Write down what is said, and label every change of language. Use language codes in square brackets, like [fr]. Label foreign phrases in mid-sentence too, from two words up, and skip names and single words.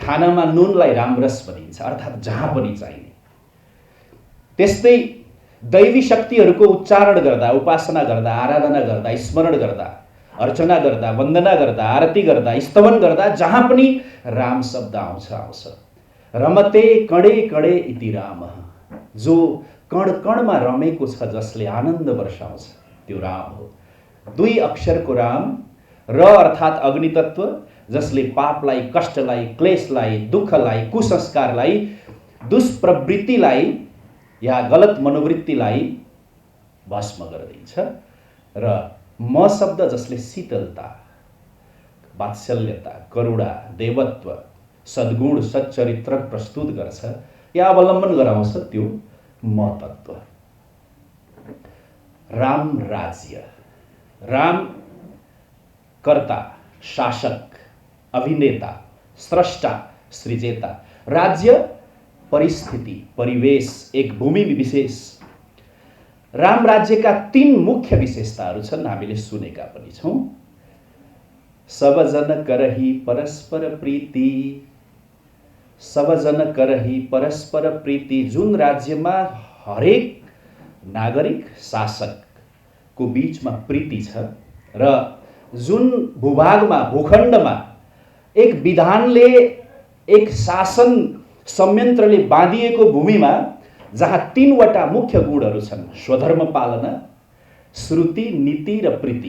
[ne] खानामा नुनलाई रामरस भनिन्छ अर्थात् जहाँ पनि चाहिने। त्यस्तै दैवी शक्तिहरूको उच्चारण गर्दा, उपासना गर्दा, आराधना गर्दा, स्मरण गर्दा, अर्चना गर्दा, वन्दना गर्दा, आरती गर्दा, स्तवन गर्दा जहाँ पनि राम शब्द आउँछ। [sa] रमते कणे कणे इति राम। [ne] जो कण कणमा रमेको छ, जसले आनन्द वर्षाउँछ, त्यो राम हो। 2 अक्षरको राम, र अर्थात् अग्नितत्व, जसले पापलाई, कष्टलाई, क्लेशलाई, दुःखलाई, कुसंस्कारलाई, दुष्प्रवृत्तिलाई या गलत मनोवृत्तिलाई भस्म गरिदिन्छ, र म शब्द जसले शीतलता, वात्सल्यता, करुणा, देवत्व, सद्गुण, सच्चरित्र प्रस्तुत गर्छ या अवलम्बन गराउँछ, त्यो म तत्व। राम राज्य। राम कर्ता, शासक, अभिनेता, स्रष्टा सृजेता। राज्य परिस्थिति परिवेश एक भूमि विशेष। राम राज्यका 3 मुख्य विशेषताहरू छन्, हामीले सुनेका पनि छौँ। [awa] सबजन करही परस्पर प्रीति, सबजन करही परस्पर प्रीति। [ne] जुन राज्यमा हरेक नागरिक शासकको बीचमा प्रीति छ र जुन भूभागमा भूखण्डमा एक विधानले एक शासन संयन्त्रले बाँधिएको भूमिमा जहाँ 3वटा मुख्य गुणहरू छन्, स्वधर्म पालना, श्रुति, नीति र प्रीति।